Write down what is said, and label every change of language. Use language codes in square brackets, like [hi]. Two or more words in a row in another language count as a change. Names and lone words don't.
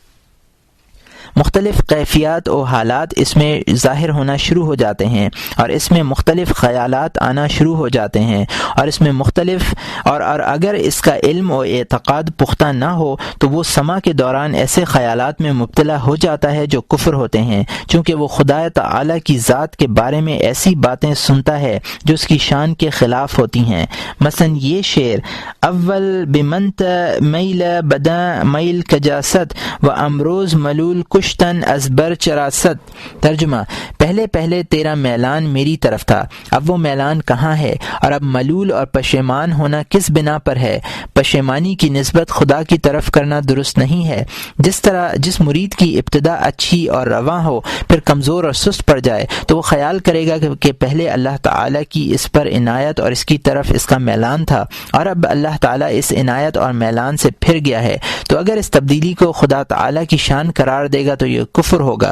[ur] مختلف کیفیات و حالات اس میں ظاہر ہونا شروع ہو جاتے ہیں، اور اس میں مختلف خیالات آنا شروع ہو جاتے ہیں، اور اس میں مختلف اور اگر اس کا علم و اعتقاد پختہ نہ ہو تو وہ سما کے دوران ایسے خیالات میں مبتلا ہو جاتا ہے جو کفر ہوتے ہیں، چونکہ وہ خدا تعالی کی ذات کے بارے میں ایسی باتیں سنتا ہے جو اس کی شان کے خلاف ہوتی ہیں۔ مثلا یہ شعر، [fa] اول بمنت میل بدا میل کجاست و امروز ملول کشتن ازبر چراست۔ [ur] ترجمہ، پہلے پہلے تیرا میلان میری طرف تھا، اب وہ میلان کہاں ہے، اور اب ملول اور پشیمان ہونا کس بنا پر ہے؟ پشیمانی کی نسبت خدا کی طرف کرنا درست نہیں ہے۔ جس مرید کی ابتدا اچھی اور رواں ہو پھر کمزور اور سست پڑ جائے تو وہ خیال کرے گا کہ پہلے اللہ تعالیٰ کی اس پر عنایت اور اس کی طرف اس کا میلان تھا، اور اب اللہ تعالیٰ اس عنایت اور میلان سے پھر گیا ہے، تو اگر اس تبدیلی کو خدا تعالیٰ کی شان قرار دے گا تو یہ کفر ہوگا۔